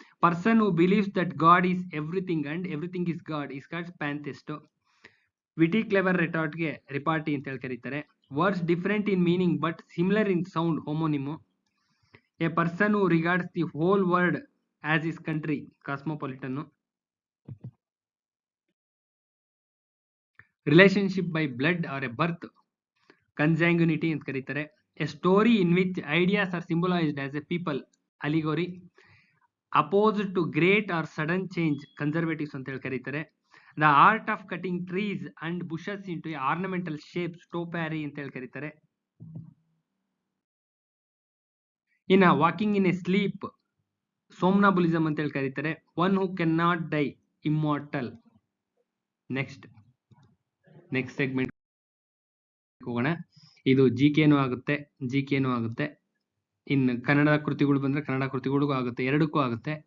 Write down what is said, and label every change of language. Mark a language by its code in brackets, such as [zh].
[en] person who believes that God is everything and everything is God is called pantheist. witty clever retortಗೆ repartee [kn] ಅಂತ ಹೇಳಿ ಕರೀತಾರೆ. [en] words different in meaning but similar in sound, homonym. a person who regards the whole world as his country, cosmopolitan. relationship by blood or a birth, consanguinity [kn] ಅಂತ ಕರೀತಾರೆ. [en] a story in which ideas are symbolized as a people, allegory. opposed to great or sudden change, conservatives [kn] ಅಂತ ಹೇಳಿ ಕರೀತಾರೆ. [en] the art of cutting trees and bushes into ornamental shapes, topiary [kn] ಅಂತ ಹೇಳಿ ಕರೀತಾರೆ. ಇನ್ನ [en] walking in a sleep, somnambulism [kn] ಅಂತ ಹೇಳಿ ಕರೀತಾರೆ. [en] One who can not die, immortal. Next segment [kn] ಹೋಗೋಣ. ಇದು ಜಿಕೆನೂ ಆಗುತ್ತೆ. ಇನ್ನು ಕನ್ನಡ ಕೃತಿಗಳು ಬಂದ್ರೆ ಕನ್ನಡ ಕೃತಿಗಳಿಗೂ ಆಗುತ್ತೆ, ಎರಡಕ್ಕೂ ಆಗುತ್ತೆ.